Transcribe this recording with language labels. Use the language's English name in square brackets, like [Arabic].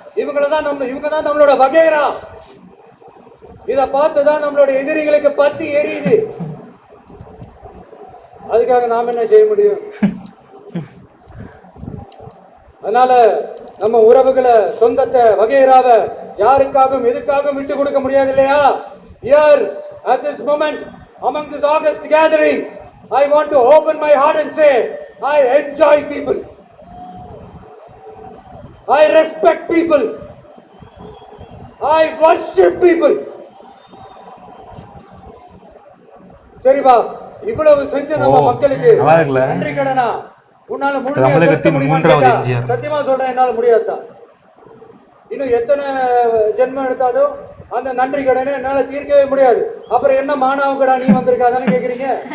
[Tamil] இவங்க தான் நம்மளோட வகைரா. இத பார்த்துதான் நம்மளோட எதிரிகளுக்கு பத்தி எரியுது. அதுக்காக நாம என்ன செய்ய முடியும்? அதனால நம்ம உறவுகளை, சொந்தத்தை, வகைராவை யாருக்காகவும் எதுக்காகவும் விட்டு கொடுக்க முடியாது இல்லையா? [English] Here at this moment among this August gathering, I want to open my heart and say I enjoy people, I respect people, I worship people. [Tamil] சரிபா, இவ்வளவு செஞ்ச நம்ம மக்களுக்கு நன்றி கடனா உன்னால முழுமையா சத்தியமா சொல்றேன், என்னால முடியாதுதான். இன்னும் எத்தனை ஜென்மம் எடுத்தாலும் அந்த நன்றி கடனை என்னால தீர்க்கவே முடியாது. அப்புறம் என்ன மானாவுக்கடா நீ வந்திருக்காதான்னு கேக்குறீங்க?